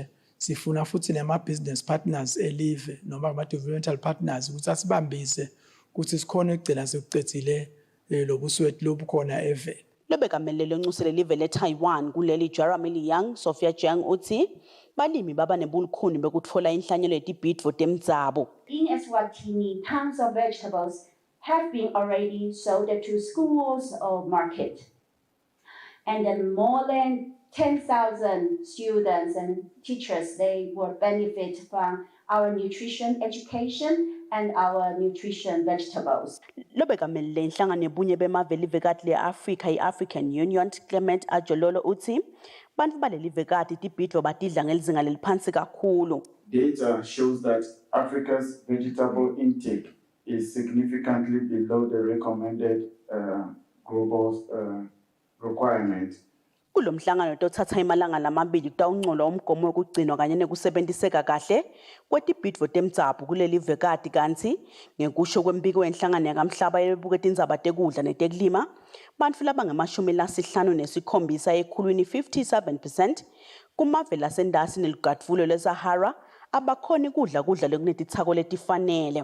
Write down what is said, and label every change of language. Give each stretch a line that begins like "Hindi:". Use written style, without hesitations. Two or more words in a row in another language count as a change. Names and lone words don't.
Swati: Sifuna futhi nema-
English: business partners
Swati: elive noma ama-
English: developmental partners
Swati: ukuthi asibambise ukuthi sikhona ukugcina sekucedzile lobusweti lobukhona eveni. Lobekamelele oncuselele live leTaiwan kuleli Jeremy Liang Sophia Jiang uthi balimi baba nebulukhuni bekutfola inhlanyelo yetibhidvo temdzabu.
English: In Eswatini, tons of vegetables have been already sold to schools or market. And then more than 10,000 students and teachers, they will benefit from our nutrition education and our nutrition vegetables.
Swati: Lobekamelele inhlangano yebunye bemave elivekati le-Afrika i-African Union Clement Ajololo uthi bantu balelivekati tibhidvo batidla ngelizinga leliphansi kakhulu.
English: Data shows that Africa's vegetable intake is significantly below the recommended global requirement.
Swati: Kulomhlangano tothatha imalanga lamabili kutawungcola umgomo wokugcinwa kanye nekusebenziseka kahle kwetibhidvo temdzaba kuleli vekati kanti ngekusho kwembiko yenhlangano yakamhlaba yebuke tindzaba tekudla netekulima bantfu labangamashumi 57 ekhulwini 57% kumave lasendasi neligadvulo leSahara abakhoni kudla lekunetitsako letifanele.